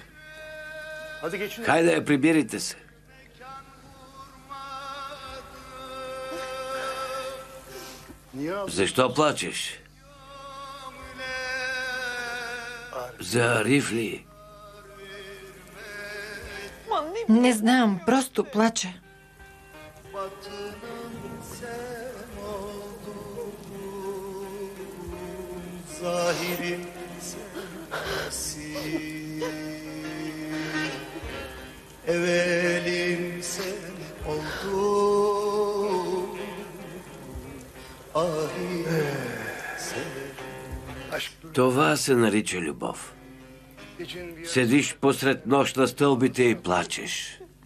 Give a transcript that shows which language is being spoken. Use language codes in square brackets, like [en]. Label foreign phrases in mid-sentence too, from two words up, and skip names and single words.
[bg] Хайде я прибирайте се. Защо плачеш? За Ариф ли? Не знам, просто плача. [tr] Zahirim sensin, evvelim sen oldun, ahirim sen. [bg] Това се нарича любов. Седиш посред нощ на стълбите и плачеш.